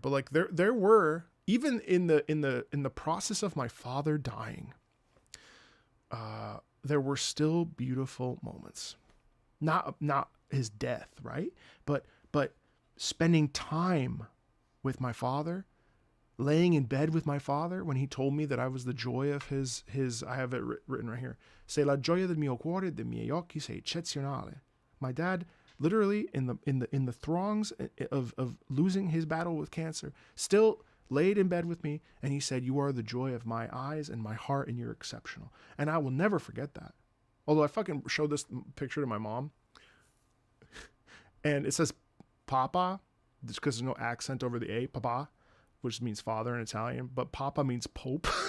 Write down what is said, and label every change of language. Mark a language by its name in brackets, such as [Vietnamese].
[English] But like there were, even in the process of my father dying, there were still beautiful moments. Not his death, right? But spending time with my father, laying in bed with my father when he told me that I was the joy of his I have it written right here. [Italian] Sei la gioia del mio cuore, dei miei occhi sei eccezionale. [English] My dad, literally in the throngs of losing his battle with cancer, still laid in bed with me, and he said, "You are the joy of my eyes and my heart, and you're exceptional." And I will never forget that. Although I fucking showed this picture to my mom, and it says Papa, just because there's no accent over the A, Papa, which means father in Italian, but Papa means Pope.